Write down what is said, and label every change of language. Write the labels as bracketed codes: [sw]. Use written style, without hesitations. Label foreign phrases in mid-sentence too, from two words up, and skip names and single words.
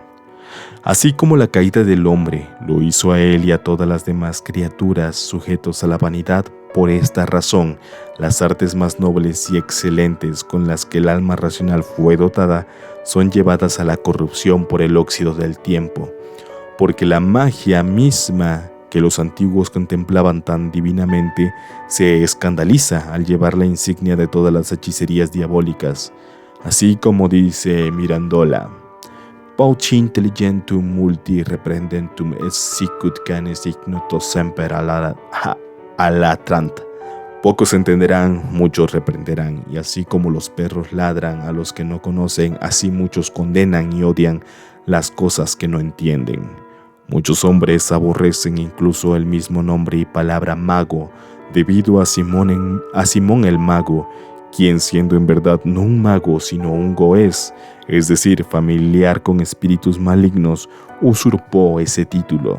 [es] Así como la caída del hombre lo hizo a él y a todas las demás criaturas sujetos a la vanidad, por esta razón, las artes más nobles y excelentes con las que el alma racional fue dotada son llevadas a la corrupción por el óxido del tiempo, porque la magia misma que los antiguos contemplaban tan divinamente se escandaliza al llevar la insignia de todas las hechicerías diabólicas, así como dice Mirandola. [la] Pauci intelligentum multi reprendentum et sicut canes ignotos semper alatrant. [es] Pocos entenderán, muchos reprenderán, y así como los perros ladran a los que no conocen, así muchos condenan y odian las cosas que no entienden. Muchos hombres aborrecen incluso el mismo nombre y palabra mago, debido a Simón el mago, quien siendo en verdad no un mago sino un goés, es decir, familiar con espíritus malignos, usurpó ese título.